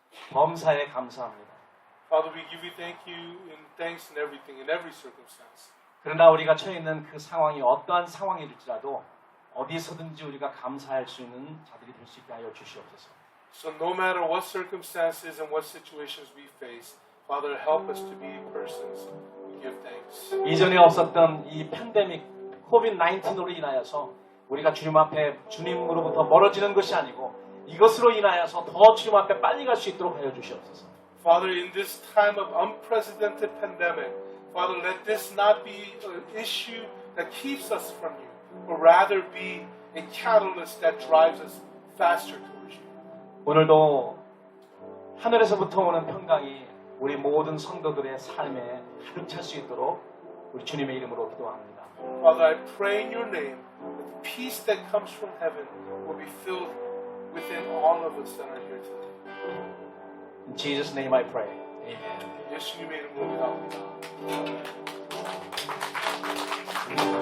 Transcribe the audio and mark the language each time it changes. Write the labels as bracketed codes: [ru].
[ko] 범사에 감사합니다. [en] Father, we give you thanks in everything, in every circumstance. [ko] 그러나 우리가 처해 있는 그 상황이 어떠한 상황일지라도 어디서든지 우리가 감사할 수 있는 자들이 될 수 있게 하여 주시옵소서. [en] So no matter what circumstances and what situations we face, Father, help us to be persons who give thanks. [ko] 이전에 없었던 이 팬데믹 코비드-19으로 인하여서 우리가 주님 앞에 주님으로부터 멀어지는 것이 아니고 이것으로 인하여서 더 주님 앞에 빨리 갈 수 있도록 하여 주시옵소서. [en] Father, in this time of unprecedented pandemic, Father, let this not be an issue that keeps us from you, but rather be a catalyst that drives us faster towards you. [ko] 오늘도 하늘에서부터 오는 평강이 우리 모든 성도들의 삶에 가득 찰 수 있도록 우리 주님의 이름으로 기도합니다. [en] Father, I pray in your name that the peace that comes from heaven will be filled within all of us that are here today. In Jesus' name I pray. Amen. [ko] 예수님의 이름으로 기도합니다.